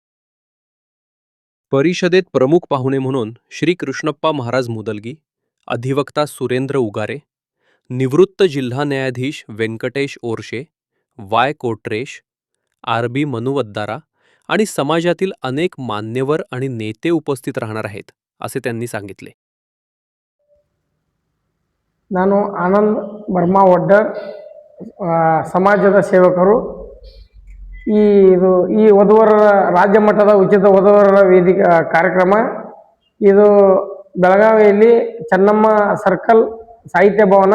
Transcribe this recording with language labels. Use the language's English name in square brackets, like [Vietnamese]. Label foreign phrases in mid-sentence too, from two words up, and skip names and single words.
[Marathi] परिषदेत प्रमुख पाहुणे म्हणून श्री कृष्णप्पा महाराज मुदलगी, अधिवक्ता सुरेंद्र उगारे, निवृत्त जिल्हा न्यायाधीश व्यंकटेश ओरशे, वाय कोटरेश, आर.बी. मनुवद्दारा आणि समाजातील अनेक मान्यवर आणि नेते उपस्थित राहणार आहेत, असे त्यांनी सांगितले. [Kannada] ನಾನು ಆನಂದ್ ಬರ್ಮಾ ವಡ್ಡರ್ ಸಮಾಜದ ಸೇವಕರು. ಈ ವಧುವರ ರಾಜ್ಯ ಮಟ್ಟದ ಉಚಿತ ವಧುವರ ವೇದಿಕೆ ಕಾರ್ಯಕ್ರಮ ಇದು ಬೆಳಗಾವಿಯಲ್ಲಿ ಚೆನ್ನಮ್ಮ ಸರ್ಕಲ್ ಸಾಹಿತ್ಯ ಭವನ.